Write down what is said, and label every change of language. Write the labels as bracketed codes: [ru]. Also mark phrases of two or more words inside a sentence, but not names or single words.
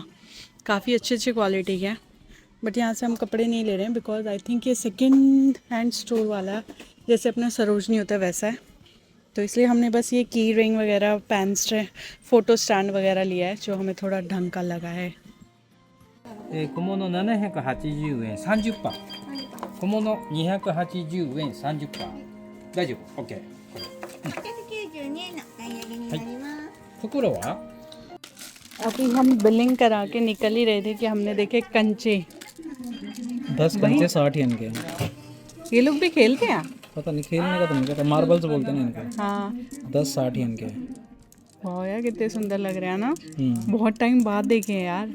[hi] काफ़ी अच्छी क्वालिटी के हैं, बट यहाँ से हम कपड़े नहीं ले रहे हैं [en] because I think [hi] ये [en] second hand store [hi] वाला है, जैसे अपना सरोजनी होता है वैसा है। तो इसलिए हमने बस ये [en] key ring [hi] वगैरह, [en] pen stand, photo stand [hi] वगैरह लिया है जो हमें थोड़ा ढंग का लगा है। [ja] 小物780円30%、小物280円30%。大丈夫 OK。 892円の買い上げになります。袋は [hi] अभी हम बिलिंग करा के निकल ही रहे थे कि हमने देखे कंचे। 10 कंचे 60 येन के हैं। ये लोग भी खेलते हैं। पता नहीं, खेलने का तो नहीं पता, मार्बल्स बोलते हैं इनके। हाँ, 10-60 येन के हैं। वाह यार, कितने सुंदर लग रहे हैं ना। बहुत टाइम बाद देखे हैं यार।